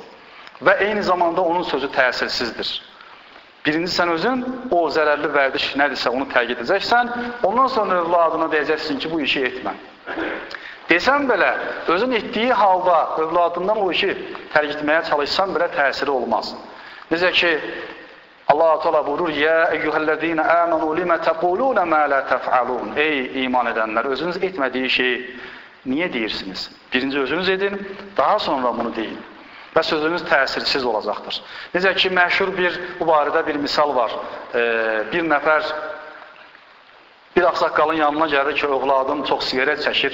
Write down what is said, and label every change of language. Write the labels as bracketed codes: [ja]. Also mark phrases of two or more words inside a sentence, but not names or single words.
[az] Və eyni zamanda onun sözü təsirsizdir. Birinci sən özün o zərərli vərdiş nədirsə onu tərk edəcəksən, ondan sonra övladına deyəcəksin ki, bu işi etmə. Desən belə, özün etdiyi halda övladından o işi tərk etməyə çalışsan belə təsiri olmaz. Necə ki, Allah-u Teala buyurur, [ar] "يا أيها الذين آمنوا لم تقولون ما لا تفعلون." [az] Ey iman edənlər, özünüz etmədiyi şeyi niyə deyirsiniz? Birinci özünüz edin, daha sonra bunu deyin. Və sözünüz təsirsiz olacaqdır. Necə ki, məşhur bu barədə bir misal var. Bir nəfər bir ağsaqqalın yanına gəlir ki, övladım çox siqaret çəkir.